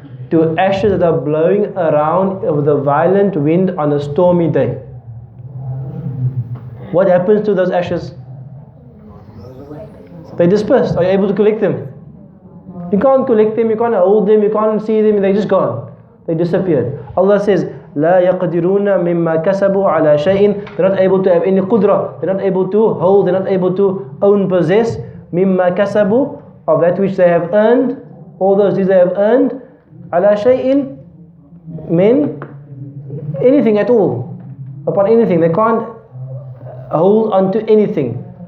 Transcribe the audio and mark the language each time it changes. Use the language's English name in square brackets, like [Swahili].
[English] To ashes that are blowing around with a violent wind on a stormy day. What happens to those ashes? They disperse. Are you able to collect them? You can't collect them, you can't hold them, you can't see them, they're just gone. They disappeared. Allah says, [Arabic] لا يقدرون مما كسبوا على شيء. [English] They're not able to have any qudra. They're not able to hold, they're not able to own, possess [Arabic] مما كسبوا, [English] of that which they have earned, all those deeds they have earned, [Arabic] على شيء, [English] mean anything at all, upon anything. They can't hold onto anything.